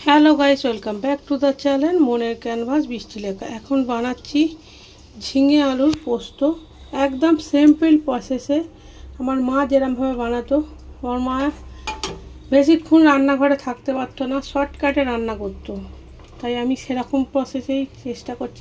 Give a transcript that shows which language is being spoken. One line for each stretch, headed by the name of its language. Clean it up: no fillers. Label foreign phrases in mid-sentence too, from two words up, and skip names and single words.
English: Hello guys, Welcome back to the channel मोनेर कैनभास बृष्टि लेखा।
Bangla: এখন বানাচ্ছি ঝিঙে আলুর পোস্ত। একদম
English: simple process
Bangla: আমার মা যেরকমভাবে বানাতো। আমার মা বেশিক্ষণ রান্নাঘরে থাকতে পারতো না, শর্টকাটে রান্না করতো, তাই আমি সেরকম প্রসেসেই চেষ্টা করছি।